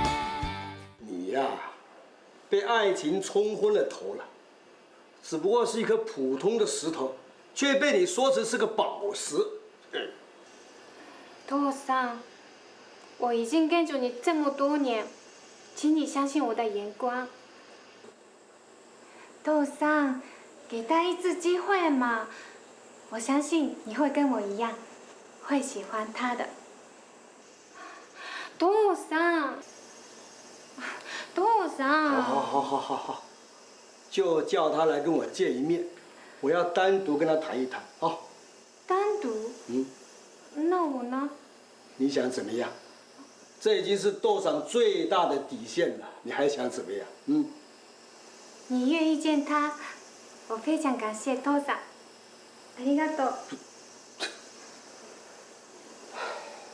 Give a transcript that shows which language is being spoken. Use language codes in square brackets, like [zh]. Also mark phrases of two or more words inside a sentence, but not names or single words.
[zh] 你呀，被愛情沖昏了頭了，只不過是一顆普通的石頭，卻被你說成是個寶石。父さん，我已經跟着你這麼多年，請你相信我的眼光。父さん，給他一次機會嘛，我相信你會跟我一樣，會喜歡他的。 [ja] 父さん，父さん。 [zh] 好，就叫他來跟我見一面，我要單獨跟他談一談啊。單獨？那我呢？你想怎麼樣？這已經是豆上最大的底線了，你還想怎麼樣？你願意見他，我非常感謝 [ja] 父さん。ありがとう。